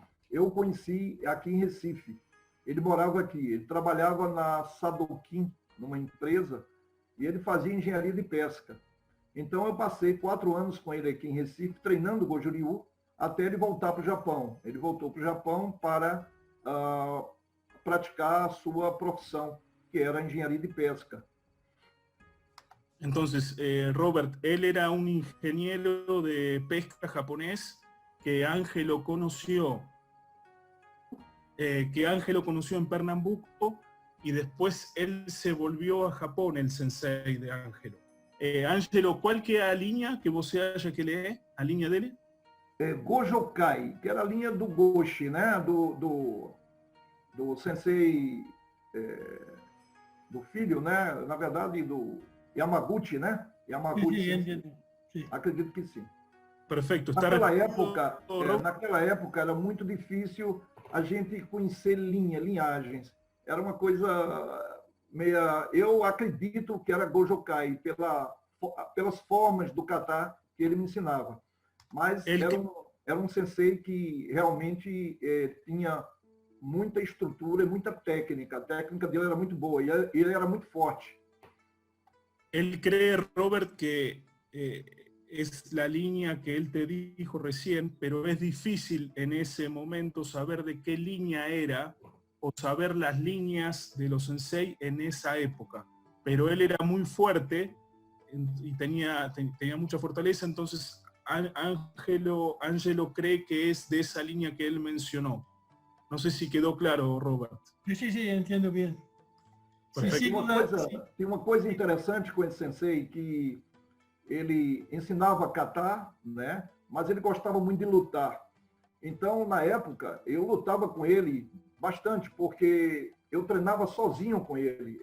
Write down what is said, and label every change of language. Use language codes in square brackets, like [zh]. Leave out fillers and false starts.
[pt] Eu o conheci aqui em Recife. Ele morava aqui, ele trabalhava na Sadokin, numa empresa, e ele fazia engenharia de pesca. Então eu passei 4 anos com ele aqui em Recife, treinando Goju Ryu, até ele voltar para o Japão. Ele voltou para o Japão para praticar a sua profissão, que era a engenharia de pesca. [es] Entonces, Robert, él era un ingeniero de pesca japonés que Ángelo conoció en Pernambuco y después él se volvió a Japón, el sensei de Ángelo. [pt] Ángelo, qual que é a linha que você acha que ele é? A linha dele? Gojokai, que era a linha do Goshi, né? Do sensei, do filho, né? Na verdade, do Yamaguchi, né? Yamaguchi. [es] Sí, entiendo. Sí. [pt] Acredito que sim. Perfeito. Naquela época era muito difícil a gente conhecer linhagens. Era uma coisa meia... Eu acredito que era Gojokai, pelas formas do kata que ele me ensinava. Mas era um sensei que realmente tinha muita estrutura e muita técnica. A técnica dele era muito boa e ele era muito forte. [es] Él cree, Robert, que es la línea que él te dijo recién, pero es difícil en ese momento saber de qué línea era o saber las líneas de los sensei en esa época. Pero él era muy fuerte y tenía mucha fortaleza, entonces Ángelo cree que es de esa línea que él mencionó. No sé si quedó claro, Robert. Sí, entiendo bien. [pt] Tem uma coisa interessante com esse sensei, que ele ensinava kata, né? Mas ele gostava muito de lutar. Então, na época, eu lutava com ele bastante, porque eu treinava sozinho com ele.